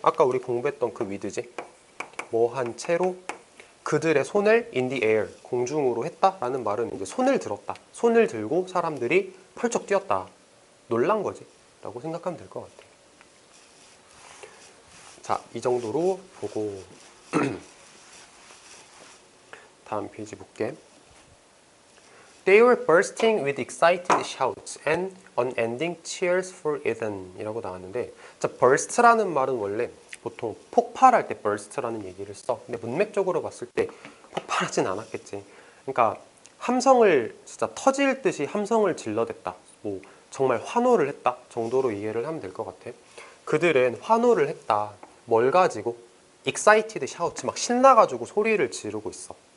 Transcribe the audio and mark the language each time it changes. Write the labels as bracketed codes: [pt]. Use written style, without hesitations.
[ko] 아까 우리 공부했던 그 위드지? 뭐 한 채로 그들의 손을 in the air, 공중으로 했다라는 말은 이제 손을 들었다. 손을 들고 사람들이 펄쩍 뛰었다. 놀란 거지. 라고 생각하면 될 것 같아. 자, 이 정도로 보고 다음 페이지 볼게. [en] They were bursting with excited shouts and unending cheers for Ethan [ko] 이라고 나왔는데, 자, burst라는 말은 원래 보통 폭발할 때 burst라는 얘기를 써. 근데 문맥적으로 봤을 때 폭발하진 않았겠지. 그러니까 함성을 진짜 터질 듯이 함성을 질러댔다. 뭐 정말 환호를 했다 정도로 이해를 하면 될 것 같아. 그들은 환호를 했다. 뭘 가지고? excited shout, 막 신나가지고 소리를 지르고 있어.